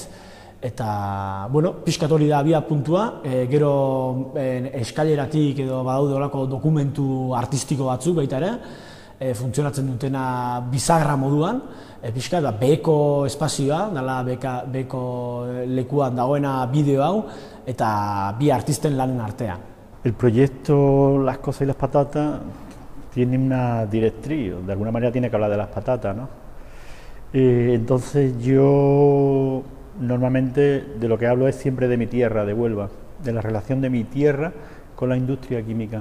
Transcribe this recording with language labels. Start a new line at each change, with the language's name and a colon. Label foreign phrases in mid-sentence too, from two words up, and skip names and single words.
Basque: Eta, pixkat hori da abia puntua, gero eskaileratik edo badaude olako dokumentu artistiko batzuk baita ere, funtzionatzen dutena bisagra moduan, pixkat beheko espazioa, dela beheko lekuan dagoena bideo hau, eta bi artisten lanen artean.
Spanish: El proyecto Las cosas y las patatas tiene una directriz, de alguna manera tiene que hablar de las patatas, ¿no? Entonces yo normalmente de lo que hablo es siempre de mi tierra, de Huelva, de la relación de mi tierra con la industria química.